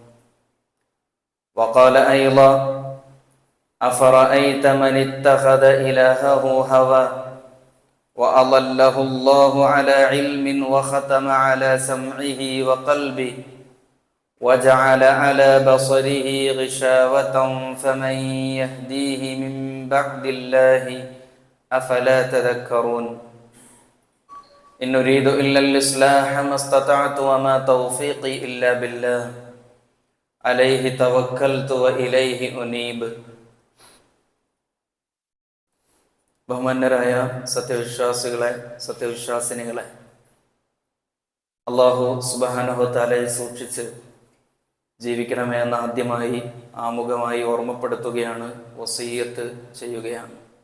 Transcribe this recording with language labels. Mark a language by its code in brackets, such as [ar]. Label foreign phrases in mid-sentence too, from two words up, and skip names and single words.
[ar] وقال أيضا: أفرأيت من اتخذ إلهه هواه وأضله الله على علم وختم على سمعه وقلبه وجعل على بصره غشاوة فمن يهديه من بعد الله أفلا تذكرون. إن نريد إلا الإصلاح ما استطعت وما توفيقي إلا بالله عليه توكلت وإليه أنيب. [ml] ബഹുമാന്യരായ സത്യവിശ്വാസികളെ, സത്യവിശ്വാസിനികളെ, അല്ലാഹു [ar] سبحانه وتعالى [ml] സൂക്ഷിച്ച് ജീവിക്കണമേ എന്ന് ആദ്യമായി ആമുഖമായി ഓർമ്മപ്പെടുത്തുകയാണ്, വസിയ്യത്ത് ചെയ്യുകയാണ്.